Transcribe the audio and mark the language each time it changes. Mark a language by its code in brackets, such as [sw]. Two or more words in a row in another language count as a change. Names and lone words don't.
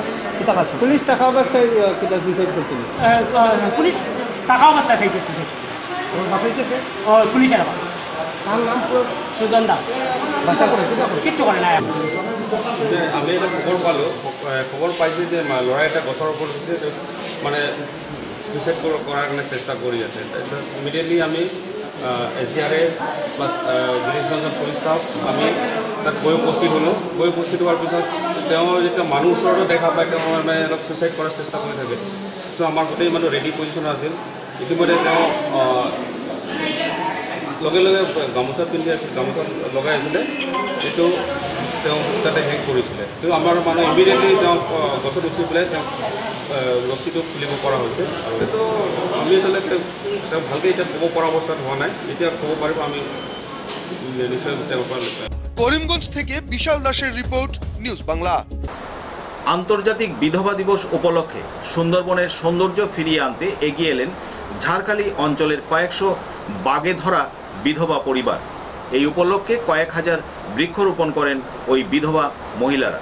[bn] পুলিশ টাকা অবস্থায় সুইসাইড করছিল? পুলিশ টাকা অবস্থায় চাইছে সুইসাইড। ও পুলিশের বাসাইছে। তার নাম সুজন দাস। বাসা করে কিচ্ছু করে না। আমি এটা খবর পাইছি যে [as] ল'ৰা এটা গছৰ ওপৰত মানে সুইচাইড কৰাৰ কাৰণে চেষ্টা কৰি আছে। তাৰপিছত ইমিডিয়েটলি আমি SDRF প্লাছ গিৰিশগঞ্জ পুলিচ ষ্টাফ আমি তাত গৈ উপস্থিত হ'লোঁ। গৈ উপস্থিত হোৱাৰ পিছত তেওঁ যেতিয়া মানুহ ওচৰতো দেখা পায় তেওঁ মানে অলপ সুইচাইড কৰাৰ চেষ্টা কৰি থাকে। তো আমাৰ গোটেই মানুহ ৰেডি পজিশ্যনত আছিল। ইতিমধ্যে তেওঁ লগে লগে গামোচা পিন্ধি আছিল, গামোচা লগাই আছিলে, এইটো তেওঁ তাতে হেং কৰিছিলে। কিন্তু আমাৰ মানুহ ইমিডিয়েটলি তেওঁ গছত উঠি পেলাই তেওঁ ৰছীটো খুলিব পৰা হৈছে। আৰু এইটো আমি এতিয়ালৈকে তেওঁ ভালকৈ এতিয়া ক'ব পৰা অৱস্থাত হোৱা নাই। এতিয়া ক'ব পাৰিব আমি নিশ্চয় তেওঁৰ পৰা। [bn] করিমগঞ্জ থেকে বিশাল দাসের রিপোর্ট, নিউজ বাংলা। আন্তর্জাতিক বিধবা দিবস উপলক্ষে সুন্দরবনের সৌন্দর্য ফিরিয়ে আনতে এগিয়ে এলেন ঝাড়খালি অঞ্চলের কয়েকশো বাগে ধরা বিধবা পরিবার। এই উপলক্ষে কয়েক হাজার বৃক্ষরোপণ করেন ওই বিধবা মহিলারা।